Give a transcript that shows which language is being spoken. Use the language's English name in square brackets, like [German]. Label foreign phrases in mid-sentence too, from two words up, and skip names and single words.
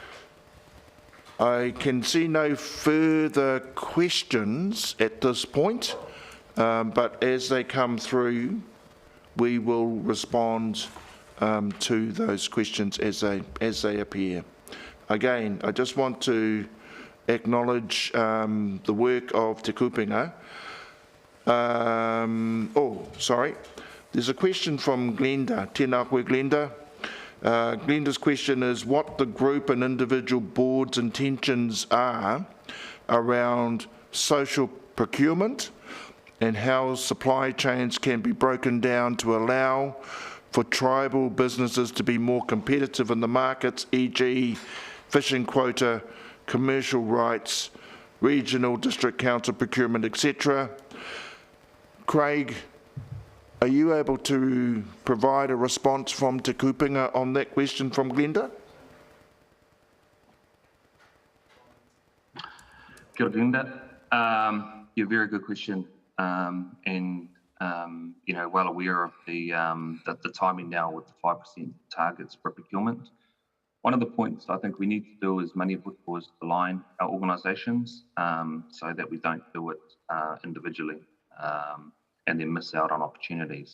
[English] I can see no further questions at this point, but as they come through, we will respond to those questions as they appear. Again, I just want to acknowledge the work of Te Kupenga Sorry. There's a question from Glenda. [Māori] Tēnā koe, Glenda. [English] Glenda's question is what the group and individual boards' intentions are around social procurement and how supply chains can be broken down to allow for tribal businesses to be more competitive in the markets, e.g. fishing quota, commercial rights, regional district council procurement, etc. Craig, are you able to provide a response from Te Kupenga on that question from Glenda? [Māori] Kia ora, Glenda. [English] Yeah, very good question. You know, well aware of the timing now with the 5% targets for procurement. One of the points I think we need to do as Maniapoto is align our organisations so that we don't do it individually and then miss out on opportunities.